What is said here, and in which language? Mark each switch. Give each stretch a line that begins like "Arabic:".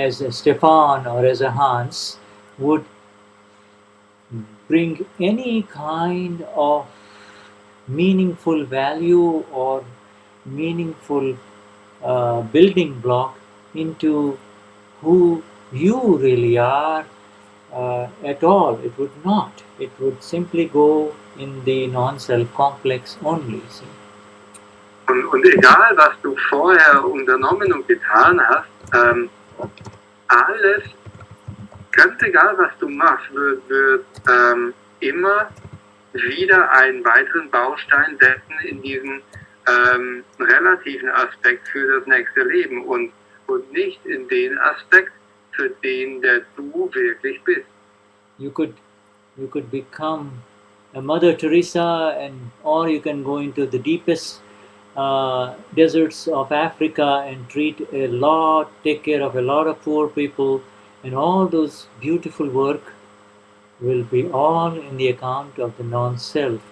English: Stefan or as a Hans would bring any kind of meaningful value or meaningful building block into who you really are at all. It would not. It would simply go in the non-self complex only. See?
German: Und egal, was du vorher unternommen und getan hast, alles, ganz egal, was du machst, wird immer wieder einen weiteren Baustein setzen in diesen relativen Aspekt für das nächste Leben und nicht in den Aspekt, für den der du wirklich bist.
English: You could become a Mother Teresa, or you can go into the deepest deserts of Africa and take care of a lot of poor people, and all those beautiful work will be all in the account of the non-self.